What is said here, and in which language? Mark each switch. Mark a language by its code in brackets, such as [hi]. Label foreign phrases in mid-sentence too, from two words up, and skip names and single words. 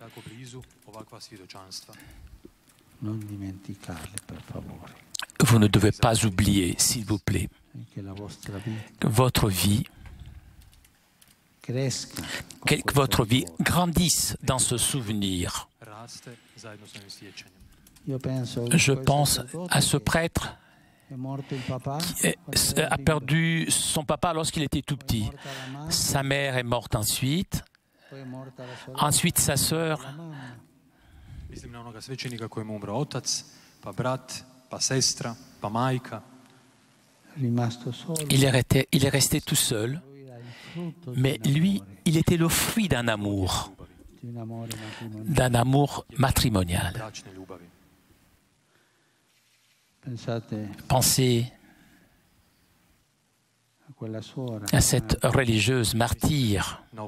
[fr] Vous ne devez pas oublier, s'il vous plaît, que votre vie grandisse dans ce souvenir. Je pense à ce prêtre qui a perdu son papa lorsqu'il était tout petit. Sa mère est morte ensuite. Ensuite, sa sœur. [hr] Mislim na onoga svećenika kojem je umro otac, pa brat, pa sestra, pa majka. [fr] Il est resté tout seul, mais lui, il était le fruit d'un amour matrimonial. Pensez à cette religieuse martyre.